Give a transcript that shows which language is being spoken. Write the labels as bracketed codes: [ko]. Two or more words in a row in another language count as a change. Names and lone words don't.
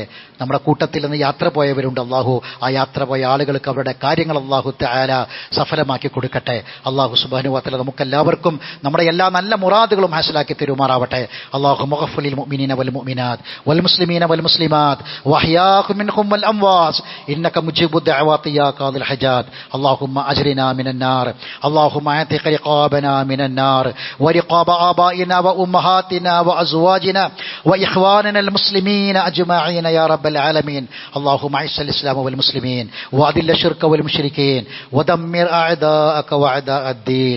[ml] നമ്മുടെ കൂട്ടത്തിൽ നിന്ന് യാത്ര പോയവരുണ്ട്, അള്ളാഹു ആ യാത്ര പോയ ആളുകൾക്ക് അവരുടെ കാര്യങ്ങൾ [ar] الله تعالى [ml] സഫലമാക്കി കൊടുക്കട്ടെ. [ar] الله سبحانه وتعالى [ml] നമുക്കെല്ലാവർക്കും നമ്മുടെ എല്ലാ നല്ല മുറാദുകളും ഹാസിലാക്കി തരുമാറാവട്ടെ. [ar] اللهم اغفر للمؤمنين والمؤمنات والمسلمين والمسلمات الأحياء منهم والأموات إنك مجيب دعوات يا قاضي الحاجات. اللهم أجرنا من النار، اللهم اعتق رقابنا من النار ورقاب آبائنا وأمهاتنا وأزواجنا وإخواننا المسلمين أجمعين يا رب العالمين. اللهم أعز الإسلام والمسلمين وأذل الشرك والمشركين ودمر أعداءك وأعداء الدين.